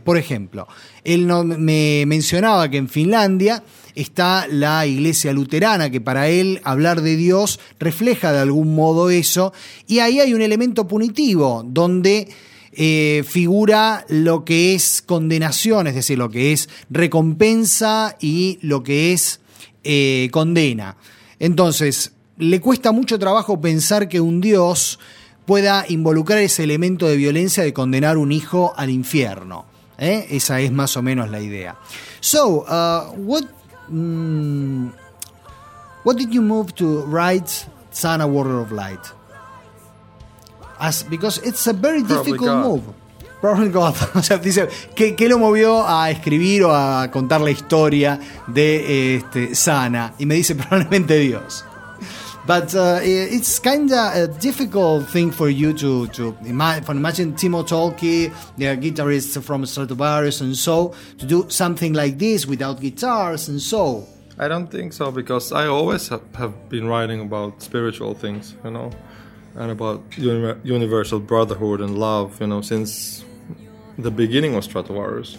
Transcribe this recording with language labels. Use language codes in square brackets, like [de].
[es] Por ejemplo, él no me mencionaba que en Finlandia está la iglesia luterana, que para él hablar de Dios refleja de algún modo eso, y ahí hay un elemento punitivo donde figura lo que es condenación, es decir, lo que es recompensa y lo que es condena. Entonces, le cuesta mucho trabajo pensar que un Dios pueda involucrar ese elemento de violencia de condenar un hijo al infierno. ¿Eh? Esa es más o menos la idea. [en] So, what did you move to write Sana, Warrior of Light? Because it's a very difficult move. Probably God. [es] O sea, dice, ¿qué lo movió a escribir o a contar la historia de Sana? Y me dice, probablemente Dios. [en] But it's kind of a difficult thing for you to imagine Timo Tolkki, the guitarist from Stratovarius and so, to do something like this without guitars and so. I don't think so, because I always have been writing about spiritual things, you know, and about universal brotherhood and love, you know, since the beginning of Stratovarius.